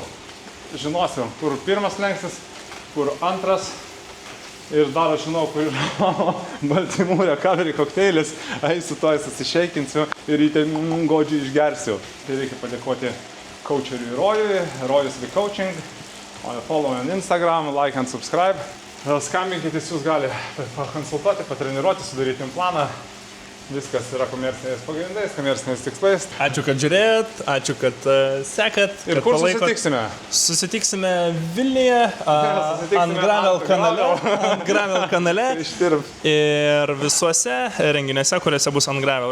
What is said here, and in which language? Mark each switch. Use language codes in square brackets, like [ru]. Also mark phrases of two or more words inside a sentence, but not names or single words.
[lt] Žinosiu, kur pirmas lengstis, kur antras ir dar aš žinau, kur yra baltymų recovery kokteilis, eisiu to, susišeikinsiu ir jį ten godžiai išgersiu. Tai reikia padėkoti coacheriui Rojui, Rojus The Coaching, [en] follow on Instagram, like and subscribe. [lt] Skambinkit, jūs gali pakonsultuoti, patreniruoti, sudaryti planą. Viskas yra komerciniais pagrindais, komerciniais tikslais. Ačiū, kad žiūrėjot, ačiū, kad sekat. Ir kur susitiksime? Susitiksime Vilniuje, ant Gravel kanale ir visuose renginiuose, kuriuose bus ant Gravel.